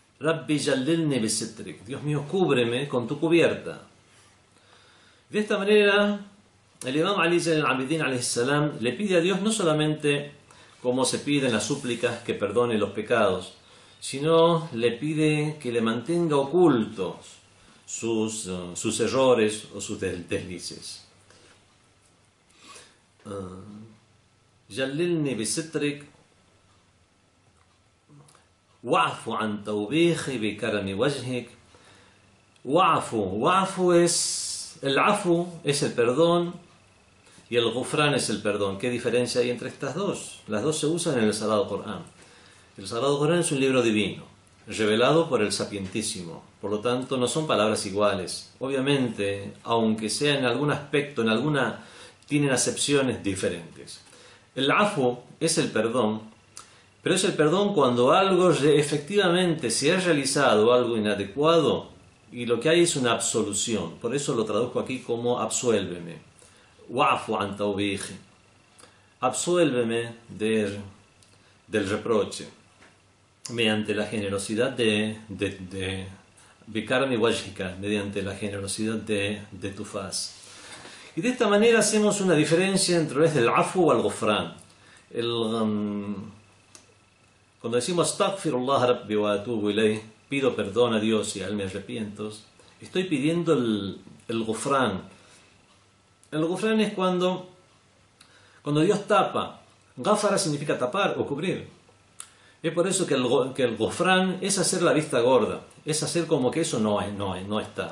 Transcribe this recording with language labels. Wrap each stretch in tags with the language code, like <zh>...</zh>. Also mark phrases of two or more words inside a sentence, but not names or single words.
<ar>رب جللني بسترك.</ar> <es>Dios mío, cúbreme con tu cubierta. De esta manera, el Imam Ali Zayn al-Abidin</es> <ar>عليه السلام</ar> <es>le pide a Dios no solamente como se pide en las súplicas que perdone los pecados, sino le pide que le mantenga ocultos sus errores o sus deslices.</es> <ar>جللني بسترك واعف عن توبيخه بكرم وجهك.</ar> <es>Wa'fu es el afu, es el perdón, y el gufrán es el perdón. ¿Qué diferencia hay entre estas dos? Las dos se usan en el Sagrado Corán. El Sagrado Corán es un libro divino, revelado por el Sapientísimo. Por lo tanto, no son palabras iguales. Obviamente, aunque sea en algún aspecto, tienen acepciones diferentes. El afu es el perdón, pero es el perdón cuando algo efectivamente se ha realizado, algo inadecuado, y lo que hay es una absolución. Por eso lo traduzco aquí como absuélveme.</es> <ar>واعف عن توبيخه.</ar> <es>Absuélveme del reproche, mediante la generosidad de</es> <ar>بكرم وجهك,</ar> <es>mediante la generosidad de tu faz. Y de esta manera hacemos una diferencia entre el afu o el gufrán. Cuando decimos</es> <ar>أستغفر الله ربي وأتوب إليه,</ar> <es>pido perdón a Dios y a él me arrepiento, estoy pidiendo el gufrán. El gufrán es cuando Dios tapa. Gáfara significa tapar o cubrir. Es por eso que el gufrán es hacer la vista gorda, es hacer como que eso no está.</es>